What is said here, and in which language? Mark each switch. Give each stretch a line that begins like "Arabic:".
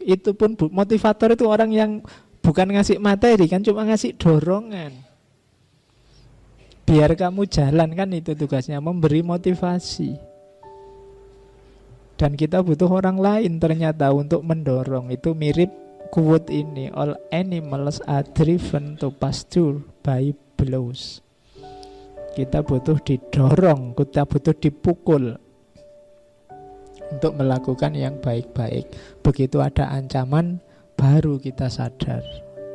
Indonesian: Itu pun motivator itu orang yang bukan ngasih materi kan, cuma ngasih dorongan. Biar kamu jalan, kan itu tugasnya, memberi motivasi. Dan kita butuh orang lain ternyata untuk mendorong. Itu mirip quote ini,
English: all animals are driven to pasture by blows.
Indonesian: Kita butuh didorong, kita butuh dipukul untuk melakukan yang baik-baik. Begitu ada ancaman, baru kita sadar.